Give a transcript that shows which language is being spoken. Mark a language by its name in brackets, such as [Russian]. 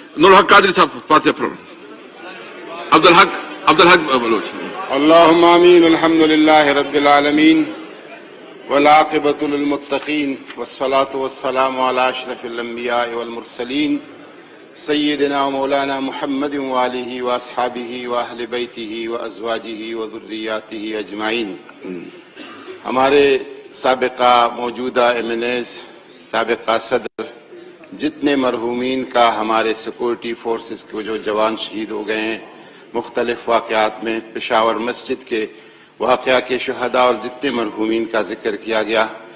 [Urdu] نور حق قادری صاحب فاتحہ پڑھیں. عبد الحق بلوچ. [Arabic] اللهم آمين. الحمد لله رب العالمين والعاقبة للمتقين والصلاة والسلام على أشرف الأنبياء والمرسلين سيدنا ومولانا محمد وآله وأصحابه وأهل بيته وأزواجه وذرياته أجمعين. [Urdu] ہمارے سابقہ موجودہ MNAs، سابقہ صدر، جتنے مرحومین کا ہمارے سیکورٹی فورسز کے جو جوان شہید ہو گئے ہیں مختلف واقعات میں، پشاور مسجد کے واقعہ کے شہداء اور جتنے مرحومین کا ذکر کیا گیا،